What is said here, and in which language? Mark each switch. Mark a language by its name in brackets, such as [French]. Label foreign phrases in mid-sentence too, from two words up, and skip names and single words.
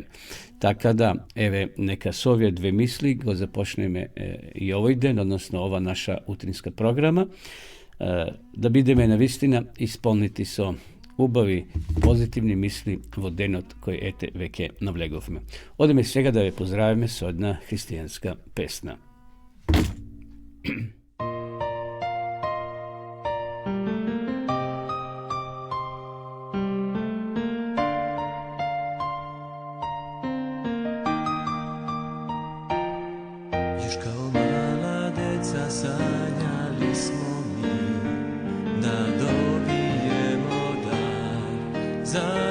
[Macedonian] Така да, еве, нека со овие две мисли го започнеме и овој ден, односно ова наша утринска програма, да бидеме навистина исполнети со убави, позитивни мисли во денот кој ете веќе навлеговме. Одеме сега да ве поздравиме со една христијанска песна. [Serbian] Još kao mala deca sanjali smo mi da dobijemo za